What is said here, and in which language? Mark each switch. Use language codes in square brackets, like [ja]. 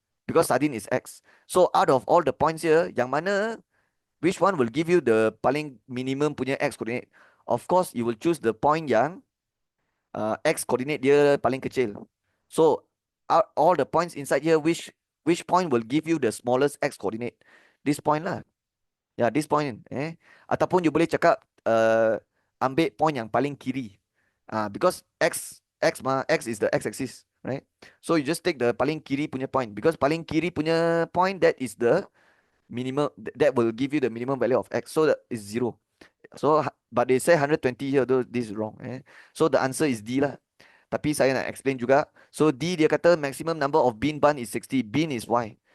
[en] Because sardine is x. So out of all the points here, [ms] yang mana, [en] which one will give you the [ms] paling minimum punya [en] x coordinate? Of course, you will choose the point [ms] yang x coordinate dia paling kecil. [en] So out all the points inside here, which point will give you the smallest x coordinate? This point lah. Ya, this point. [ms] Ataupun you boleh cakap ambil point yang paling kiri. [en] Because x is the x-axis, right? So you just take the [ms] paling kiri punya point, [en] because paling kiri punya point, that is the minimum, that will give you the minimum value of x. So that is 0. So but they say 120 here, though this is wrong. So the answer is D lah. [ms] Tapi saya nak explain juga. [en] So D dia kata maximum number of bean bun is 60. Bean is Y.